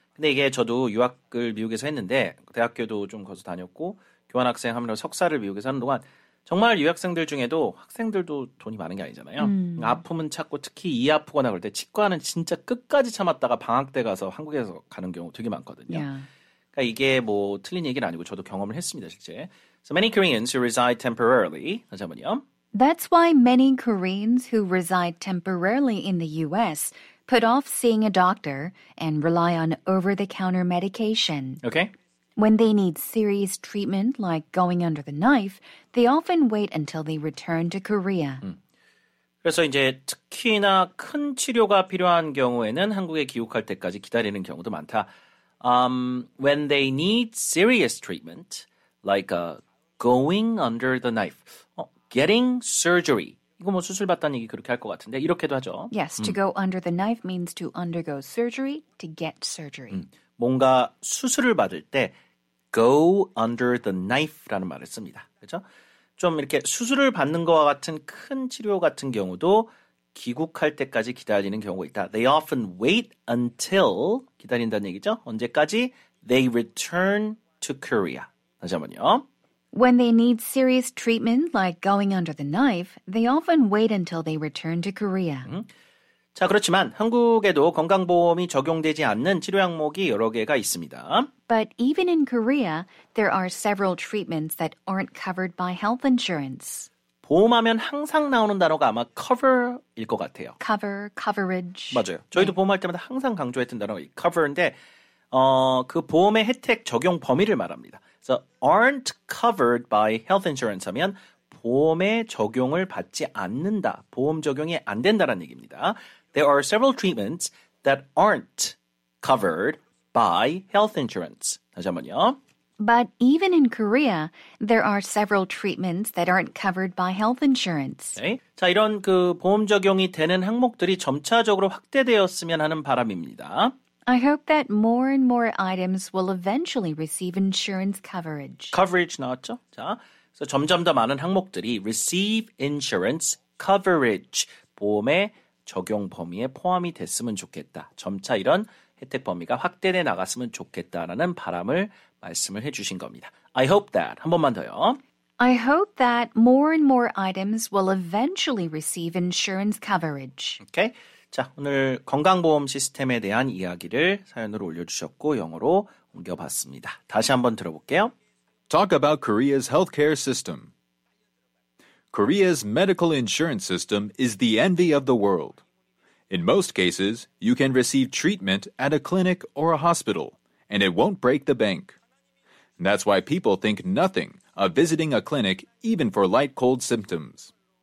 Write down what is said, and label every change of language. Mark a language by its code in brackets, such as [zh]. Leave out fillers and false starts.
[ko] 근데 이게 저도 유학을 미국에서 했는데 대학교도 좀 거기서 다녔고 교환학생 하면서 석사를 미국에서 하는 동안 정말 유학생들 중에도 학생들도 돈이 많은 게 아니잖아요. 아픔은 찾고 특히 이 아프거나 그럴 때 치과는 진짜 끝까지 참았다가 방학 때 가서 한국에서 가는 경우 되게 많거든요. [en] Yeah. [ko] 그러니까 이게 뭐 틀린 얘기는 아니고 저도 경험을 했습니다, 실제. [en] So many Koreans who reside temporarily. [ko] 잠시만요. [en] That's why many Koreans who reside temporarily in the U.S. put off seeing a doctor and rely on over-the-counter medication. Okay. When they need serious treatment, like going under the knife, they often wait until they return to Korea. [ko] 그래서 이제 특히나 큰 치료가 필요한 경우에는 한국에 귀국할 때까지 기다리는 경우도 많다. [en] When they need serious treatment, like going under the knife. Getting surgery. [ko] 이거 뭐 수술 받다는 얘기 그렇게 할 것 같은데 이렇게도 하죠. [en] Yes, to go under the knife means to undergo surgery, to get surgery. [ko] 뭔가 수술을 받을 때 [en] go under the knife [ko] 라는 말을 씁니다. 그렇죠? 좀 이렇게 수술을 받는 것과 같은 큰 치료 같은 경우도 귀국할 때까지 기다리는 경우가 있다. [en] They often wait until [ko] 기다린다는 얘기죠. 언제까지? [en] They return to Korea. [ko] 다시 한번요. [en] When they need serious treatment, like going under the knife, they often wait until they return to Korea. [ko] 자, 그렇지만 한국에도 건강보험이 적용되지 않는 치료 항목이 여러 개가 있습니다. [en] But even in Korea, there are several treatments that aren't covered by health insurance. [ko] 보험하면 항상 나오는 단어가 아마 cover일 것 같아요. [en] Cover, coverage. [ko] 맞아요. 저희도 네. 보험할 때마다 항상 강조했던 단어가 cover인데 그 보험의 혜택 적용 범위를 말합니다. [en] So aren't covered by health insurance [ko] 하면 보험에 적용을 받지 않는다. 보험 적용이 안 된다라는 얘기입니다. [en] There are several treatments that aren't covered by health insurance. [ko] 다시 한번요. [en] But even in Korea, there are several treatments that aren't covered by health insurance. Okay. [ko] 자, 이런 그 보험 적용이 되는 항목들이 점차적으로 확대되었으면 하는 바람입니다. [en] I hope that more and more items will eventually receive insurance coverage. [ko] Coverage 나왔죠? 자, 그래서 점점 더 많은 항목들이 [en] receive insurance coverage, [ko] 보험의 적용 범위에 포함이 됐으면 좋겠다. 점차 이런 혜택 범위가 확대돼 나갔으면 좋겠다라는 바람을 말씀을 해주신 겁니다. [en] I hope that, [ko] 한 번만 더요. [en] I hope that more and more items will eventually receive insurance coverage. Okay. [ko] 자, 오늘 건강보험 시스템에 대한 이야기를 사연으로 올려주셨고 영어로 옮겨봤습니다. 다시 한번 들어볼게요. [en] Talk about Korea's healthcare system. Korea's medical insurance system is the envy of the world. In most cases, you can receive treatment at a clinic or a hospital, and it won't break the bank. That's why people think nothing of visiting a clinic even for light cold symptoms.